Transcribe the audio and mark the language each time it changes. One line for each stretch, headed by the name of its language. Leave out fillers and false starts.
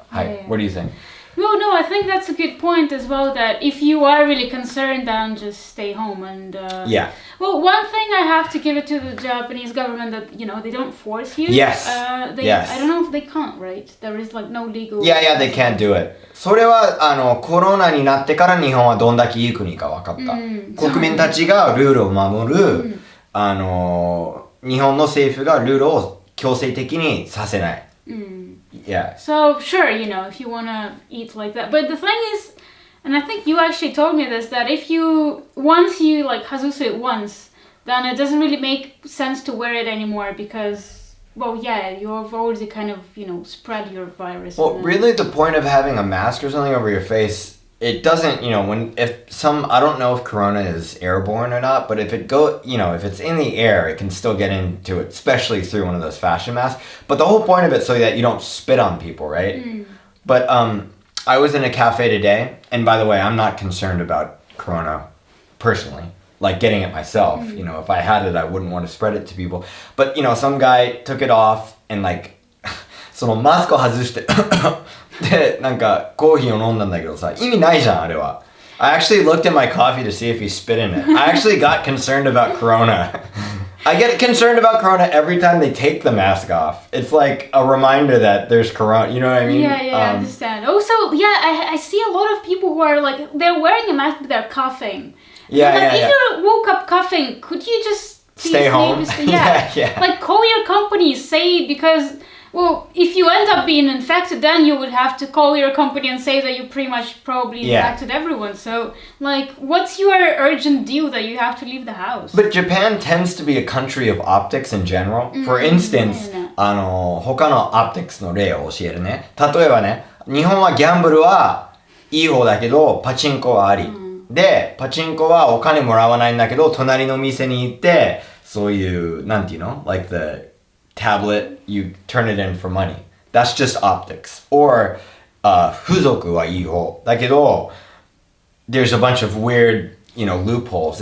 English: はい、What do you think? Well, no, I think that's a good point as well, that if you are really concerned, then just stay home. And Yeah. Well, one thing I have to give it to the Japanese government that, they don't force you. Yes. Yes. I don't know if they can't, right? There is like no legal... Yeah, they can't do it.
Japanese: それはコロナになってから日本はどんだけいい国か分かった。国民たちがルールを守る、日本の政府がルールを強制的にさせない。
English: Yeah. So sure, if you wanna eat like that, but the thing is, and I think you actually told me this, that once you like hazusu it once, then it doesn't really make sense to wear it anymore because, well, yeah, you've already kind of spread your virus. Well, really, the point of having a mask or something over your face, it doesn't, I don't know if corona is airborne or not, but if if it's in the air, it can still get into it, especially through one of those fashion masks. But the whole point of it so that you don't spit on people, right? But I was in a cafe today, and by the way, I'm not concerned about corona personally, like getting it myself. If I had it, I wouldn't want to spread it to people. But, some guy took it off and like,
Japanese: そのマスクを外してで、なんかコーヒーを飲んだんだけどさ、意味ないじゃん、あれは。
English: I actually looked at my coffee to see if he spit in it. I actually got concerned about corona. I get concerned about corona every time they take the mask off. It's like a reminder that there's corona, you know what I mean? Yeah, I understand. Also, I see a lot of people who are like, they're wearing a mask but they're coughing. If you woke up coughing, could you just stay home? Yeah. Like call your company, say, because... Well, if you end up being infected, then you would have to call your company and say that you pretty much probably infected everyone. So, like, what's your urgent deal that you have to leave the house? But Japan tends to be a country of optics in general. For instance,
Japanese: 他の optics の例を教えるね。例えばね、日本はギャンブルはいい方だけど、パチンコはあり。で、パチンコはお金もらわないんだけど、隣の店に行って、そういう、なんていうの?
English: Like the tablet, you turn it in for money. That's just optics. Or
Japanese: 風俗はいい方だけど
English: there's a bunch of weird, loopholes.